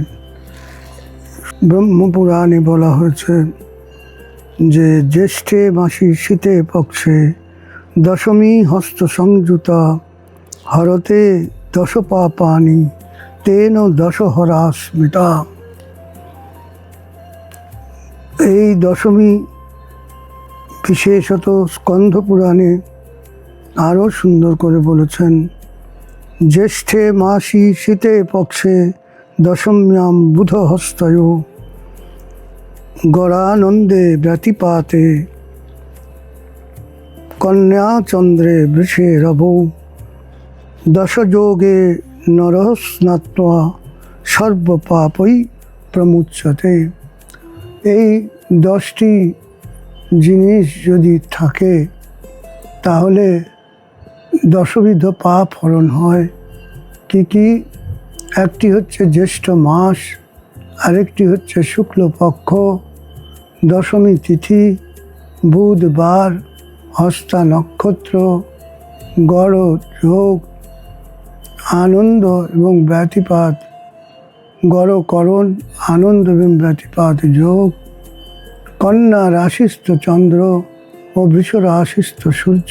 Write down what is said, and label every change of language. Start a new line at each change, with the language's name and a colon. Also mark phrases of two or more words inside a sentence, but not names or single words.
Bangla: ব্রহ্মপুরাণে বলা হয়েছে যে
Sanskrit: জ্যেষ্ঠে মাসি শীতে পক্ষে দশমী হস্ত সংযুতা হরতে দশ পাপানি তেন দশহরা স্মৃতা।
Bangla: এই দশমী বিশেষত স্কন্ধ পুরাণে আরও সুন্দর করে বলেছেন,
Sanskrit: জ্যেষ্ঠে মাসি শীতে পক্ষে দশম্যাম বুধহস্তয় গরানন্দে ব্যতিপাতে কন্যাচন্দ্রে বৃষে রবৌ দশযোগে নরঃ স্নাত্বা সর্বপাপই প্রমুচ্যতে।
Bangla: এই 10টি জিনিস যদি থাকে তাহলে দশবিধ পাপ হরণ হয়। কি কি? একটি হচ্ছে জ্যৈষ্ঠ মাস, আরেকটি হচ্ছে শুক্লপক্ষ, দশমী তিথি, বুধবার, হস্তা নক্ষত্র, গড় যোগ, আনন্দ এবং ব্যতিপাত, গড়করণ, আনন্দ এবং ব্যতিপাত যোগ, কন্যা রাশিস্থ চন্দ্র ও বৃষ রাশিস্থ সূর্য।